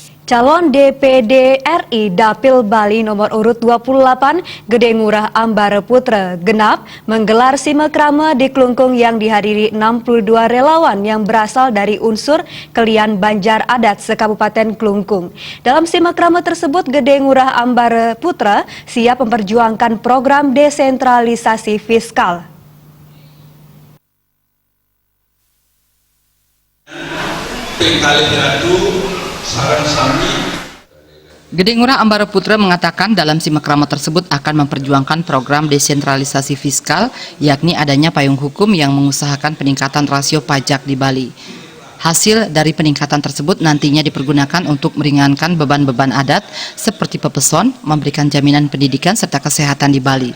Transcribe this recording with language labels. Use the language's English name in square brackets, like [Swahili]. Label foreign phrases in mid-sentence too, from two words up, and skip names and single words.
[Indonesian] Calon DPD RI Dapil Bali nomor urut 28 Gede Ngurah Ambara Putra genap menggelar simakrama di Klungkung yang dihadiri 62 relawan yang berasal dari unsur Kelian Banjar Adat sekabupaten Klungkung. Dalam simakrama tersebut Gede Ngurah Ambara Putra siap memperjuangkan program desentralisasi fiskal. Gede Ngurah Ambara Putra mengatakan dalam simakrama tersebut akan memperjuangkan program desentralisasi fiskal, yakni adanya payung hukum yang mengusahakan peningkatan rasio pajak di Bali. Hasil dari peningkatan tersebut nantinya dipergunakan untuk meringankan beban-beban adat seperti pepeson, memberikan jaminan pendidikan serta kesehatan di Bali.